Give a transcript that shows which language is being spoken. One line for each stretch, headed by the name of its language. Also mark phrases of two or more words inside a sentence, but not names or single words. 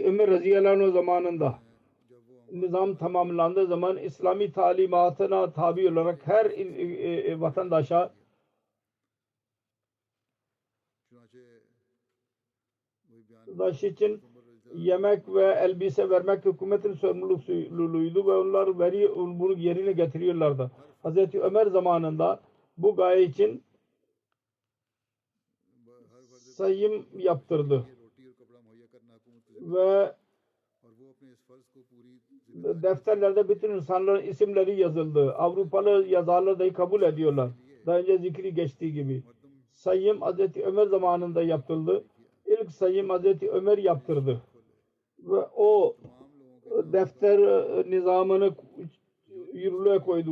Turkish: Ömer
Arabic: رضي الله عنه
Turkish: zamanında nizam tamamlandığı zaman İslami talimatına tabi olarak her vatandaşa için yemek ve elbise vermek hükümetin sorumluluğuydu ve onlar bunu yerine getiriyorlardı. Hz. Ömer zamanında bu gaye için sayım yaptırdı. ve
Hindi: और वो अपने इस फर्ज को पूरी
Turkish: defterlerde bütün insanların isimleri yazıldı. Avrupalı yazarlar dahi kabul ediyorlar. Daha önce zikri geçtiği gibi. Sayım Hazreti Ömer zamanında yapıldı. İlk sayım Hazreti Ömer yaptırdı. Ve o defter nizamını yürürlüğe koydu.